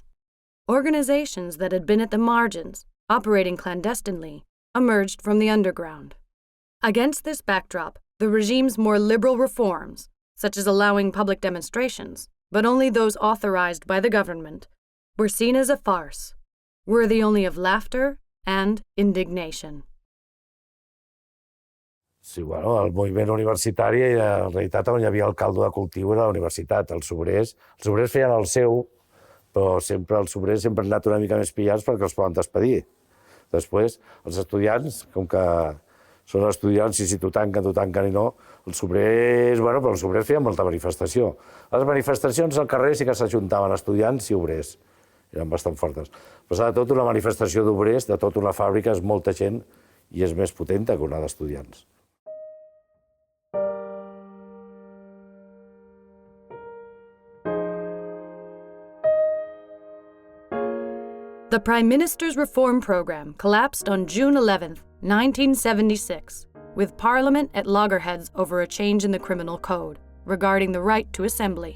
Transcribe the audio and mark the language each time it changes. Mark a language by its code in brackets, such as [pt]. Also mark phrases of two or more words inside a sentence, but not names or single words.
[en] Organizations that had been at the margins, operating clandestinely, emerged from the underground. Against this backdrop, the regime's more liberal reforms, such as allowing public demonstrations, but only those authorized by the government, were seen as a farce, worthy only of laughter and indignation. [ca] Sí, bueno, el moviment universitari, en realitat, on hi havia el caldo de cultiu era la universitat. Els obrers feien el seu, però sempre els obrers sempre han anat una mica més pillats perquè els poden despedir. Després, els estudiants, com que són estudiants i si t'ho tanquen i no, els obrers, bueno, però els obrers feien molta manifestació. Les manifestacions al carrer sí que s'ajuntaven estudiants i obrers. Eren bastant fortes. Però sobretot una manifestació d'obrers, de tota una fàbrica, és molta gent i és més potenta que una d'estudiants. [en] The Prime Minister's reform program collapsed on June 11, 1976, with Parliament at loggerheads over a change in the criminal code regarding the right to assembly.